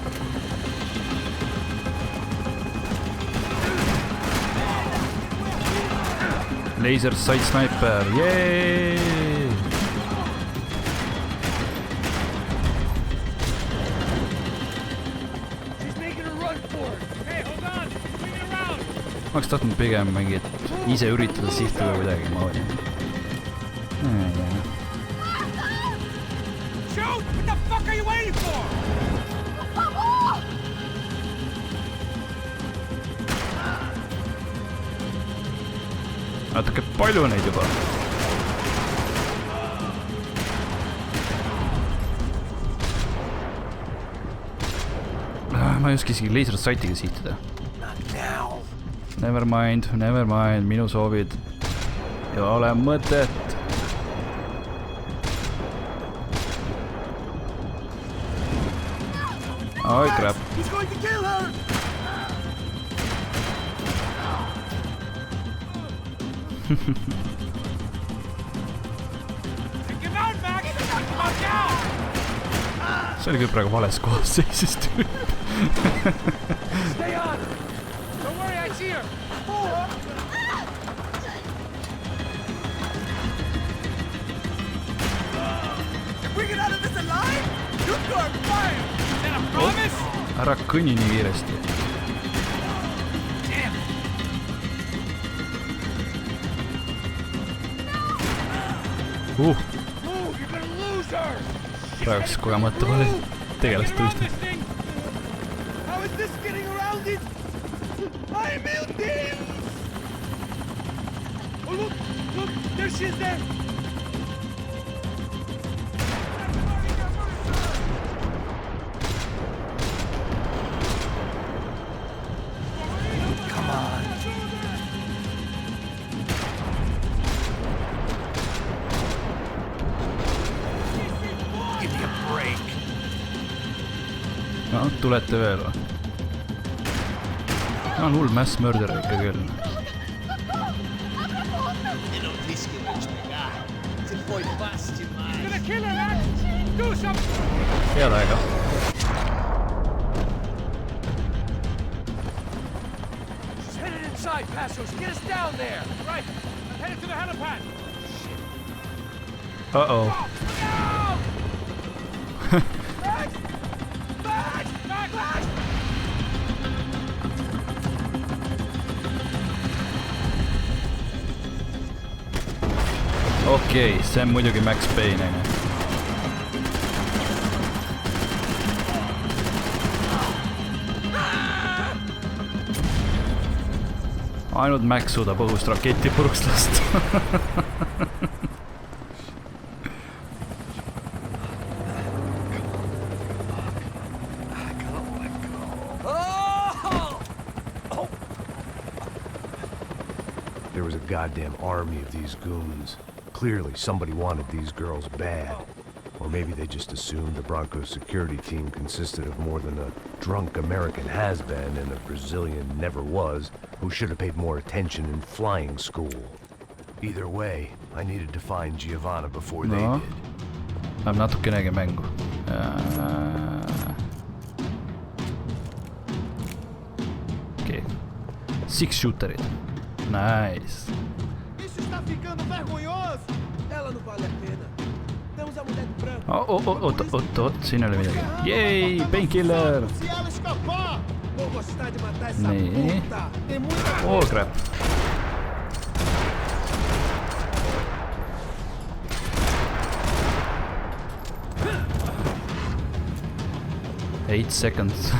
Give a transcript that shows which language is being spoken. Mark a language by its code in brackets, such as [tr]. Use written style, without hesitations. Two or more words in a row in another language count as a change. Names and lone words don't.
[en] Laser sight sniper. Yay! She's making a run for it. Hey, hold on! Swing it around! [et] Ma oleks tahtnud pigem mingit ise üritada sihti või midagi, ma olin. [en] Shoot! What the fuck are you waiting for? [et] Natuke palju neid juba. Ma ei oska isegi [en] laser sight'iga [et] sihtida. [en] Never mind, [et] minu soovid. Ei ole mõtet. Oi, crap. [en] He's going to kill her! Get out, Max! Watch out! [et] See oli küll praegu vales kohas seisis tüüp. [en] Stay on! Don't worry, I see her! If we get out of this alive, you are fire! Is that a promise? [et] Ära kõnni nii kiiresti. [en] Damn! Move, you're gonna lose her! [et] Praegu kogemata vale tegelast tõustab. [en] How is this getting around it? [et] I meeldis! [en] Oh, look, there she is there! Come on. Give me a break. [et] No, tulete veel või? On hull [en] mass murder [et] ikka küll. [en] Gonna kill her, Max! Do something! [et] Head aega. [en] She's headed inside, Passos. Get us down there. Right, Headed to the helipad. Uh-oh. [et] Okei, see on muidugi Max Payne, aine. Ainult Max suudab õhust raketti puruks lasta. [en] There was a goddamn army of these goons. Clearly, somebody wanted these girls bad. Or maybe they just assumed the Broncos security team consisted of more than a drunk American has-been and a Brazilian never was, who should have paid more attention in flying school. Either way, I needed to find Giovanna before they did. [et] Läheb natukenegi mängu. Okei. [en] Six shooterid. Nice. [pt] Isso está ficando vergonhoso. Ela não vale a pena. Temos a mulher de branco. [et] Oot, siin oli midagi. [en] Yay, painkiller. [pt] Se ela escapar, vou gostar de matar essa [et] Nee. [pt] puta. Tem muita [en] Oh, crap. Eight seconds.